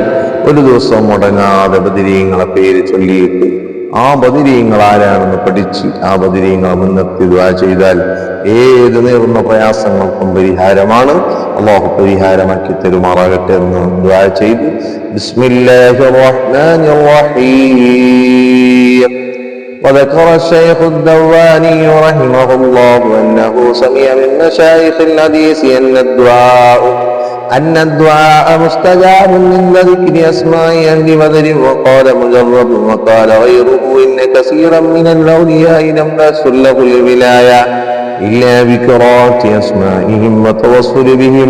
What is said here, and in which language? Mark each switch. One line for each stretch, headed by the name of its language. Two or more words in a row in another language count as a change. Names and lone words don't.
Malayalam: ഒരു ദിവസം മുടങ്ങാതെ ബദരീങ്ങളെ പേര് ചൊല്ലിയിട്ട് ആ ബദരീങ്ങൾ ആരാണെന്ന് പഠിച്ച് ആ ബദരീങ്ങളെ മുൻനിർത്തി ദുആ ചെയ്താൽ ഏത് നേർന്ന പ്രയാസങ്ങൾക്കും പരിഹാരമാണ്. അല്ലാഹു പരിഹാരമാക്കി തരുമാറാകട്ടെ എന്ന് ദുആ ചെയ്ത്
Arabic: بسم الله الرحمن الرحيم. وذكر الشيخ الدواني رحمه الله أنه سمع من مشايخ الحديث أن الدعاء مستجاب من ذكر أسماء أهل بدر. وقال مجرب وقال غيره إن كثيرا من الأولياء لم تحصل له الولاية إلا بقراءة أسمائهم وتوصل بهم.